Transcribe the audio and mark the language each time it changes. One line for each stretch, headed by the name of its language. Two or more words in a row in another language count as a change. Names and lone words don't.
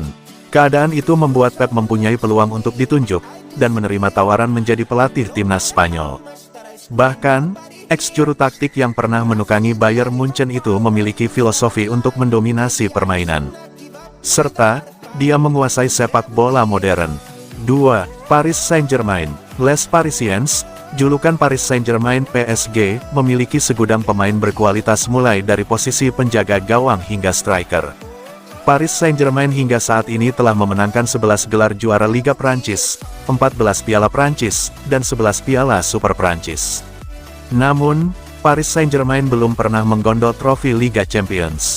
Indonesian: Keadaan itu membuat Pep mempunyai peluang untuk ditunjuk, dan menerima tawaran menjadi pelatih timnas Spanyol. Bahkan, ex-juru taktik yang pernah menukangi Bayern Munchen itu memiliki filosofi untuk mendominasi permainan. Serta, dia menguasai sepak bola modern. 2. Paris Saint-Germain. Les Parisiens, julukan Paris Saint-Germain PSG, memiliki segudang pemain berkualitas mulai dari posisi penjaga gawang hingga striker. Paris Saint-Germain hingga saat ini telah memenangkan 11 gelar juara Liga Prancis, 14 Piala Prancis, dan 11 Piala Super Prancis. Namun, Paris Saint-Germain belum pernah menggondol trofi Liga Champions.